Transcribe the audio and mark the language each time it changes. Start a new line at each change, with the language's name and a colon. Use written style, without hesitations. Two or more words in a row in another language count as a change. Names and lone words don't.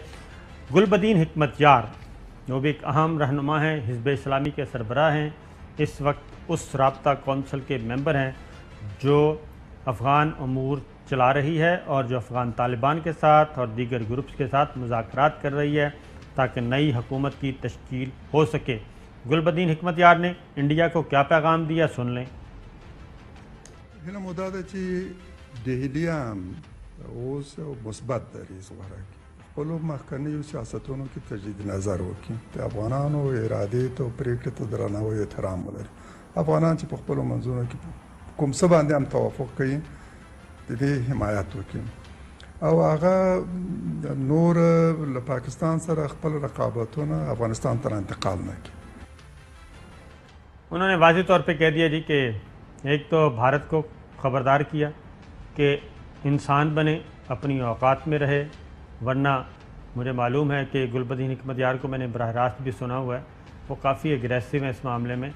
Urdu: گلبدین حکمت یار جو بھی ایک اہم رہنما ہیں، حزب اسلامی کے سربراہ ہیں، اس وقت اس رابطہ کونسل کے ممبر ہیں جو افغان امور چلا رہی ہے اور جو افغان طالبان کے ساتھ اور دیگر گروپس کے ساتھ مذاکرات کر رہی ہے تاکہ نئی حکومت کی تشکیل ہو سکے. گلبدین حکمت یار نے انڈیا کو کیا پیغام دیا، سن لیں.
Pashto: هنا مداده چې دهلی هم اوس مثبت دریځ غوره کړي، خپلو مخکنیو سیاستونو کې تجدید نظر وکړي، د افغانانو ارادې ته او پرېکړې ته درناوی احترام ولري. افغانان چې په خپلو منځونو کې کوم څه باندې هم توافق کوي د دې حمایت وکړي، او هغه نور له پاکستان سره خپل رقابتونه افغانستان ته انتقال نه کړي.
Urdu: انہوں نے واضح طور پہ کہہ دیا جی کہ ایک تو بھارت کو خبردار کیا کہ انسان بنے، اپنی اوقات میں رہے، ورنہ مجھے معلوم ہے کہ گلبدین حکمت یار کو میں نے براہ راست بھی سنا ہوا ہے، وہ کافی اگریسو ہیں اس معاملے میں.